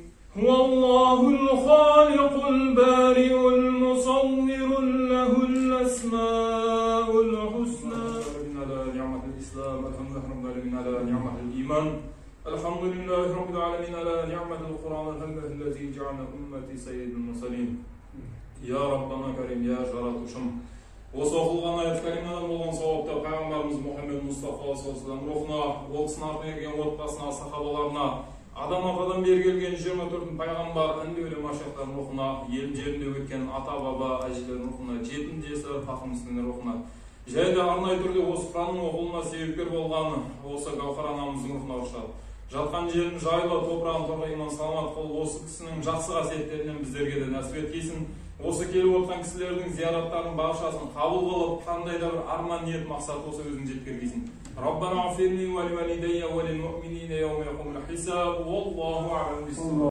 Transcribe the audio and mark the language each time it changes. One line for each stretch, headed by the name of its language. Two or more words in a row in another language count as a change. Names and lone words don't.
Arabic: الله الخالق البارئ المصور له الأسماء الحسنى. الحمد لله رب العالمين على نعمة القرآن الذي جعل أمتي سيد المرسلين يا ربنا كريم يا жаратушым.
Kazakh: Осы оқылған аят кәримадан болған сауапты пайғамбарымыз Мұхаммед Мұстафа саллаллаху рухына, ол кісінің артынан келген отбасына, сахабаларына, адам-атадан бері келген 24 пайғамбар әнбиелер машайықтардың рухына, ел жерінде өткен ата-баба әжелердің рухына, жетім жесір хақымыздың рухына, және де арнайы түрде осы Құранның оқылуына себепкер болған осы Гаухар анамыздың рухына ұшады. Жатқан жерін жайлы, топырағын торға иман саламат қыл, осы кісінің жақсы қасиеттерінен біздерге де нәсіп еткейсін. Осы келіп отқан кісілердің зияраттарын баршасын қабыл қылып, қандай да бір арман ниет мақсат осы өзің жеткізгейсін.
Arabic: ربنا اغفر لي ولوالدي وللمؤمنين يوم يقوم الحساب. والله أعلم.